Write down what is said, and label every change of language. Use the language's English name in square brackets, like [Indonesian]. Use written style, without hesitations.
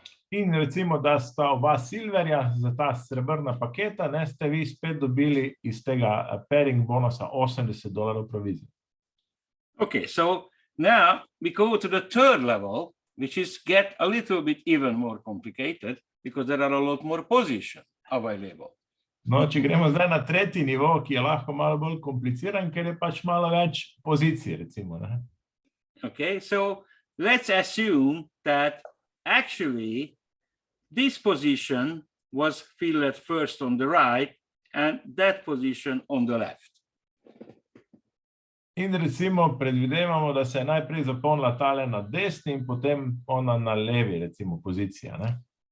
[Slovenian] In recimo, da sta oba silverja za ta srebrna paketa, ne, ste vi spet dobili iz tega pairing bonusa $80 provizije. [English] Okay, so now we go to the third level, which is get a little bit even more complicated because there are a lot more positions available. [Slovenian] No, če gremo zdaj na tretji nivo, ki je lahko malo bolj kompliciran, ker je pač malo več pozicij, recimo. Ne? [English] Okay, so let's assume that actually this position was filled at first on the right and that position on the left. [Slovenian] In recimo predvidevamo, da se je najprej zapolnila tale na desni in potem ona na levi, recimo, pozicija. Ne?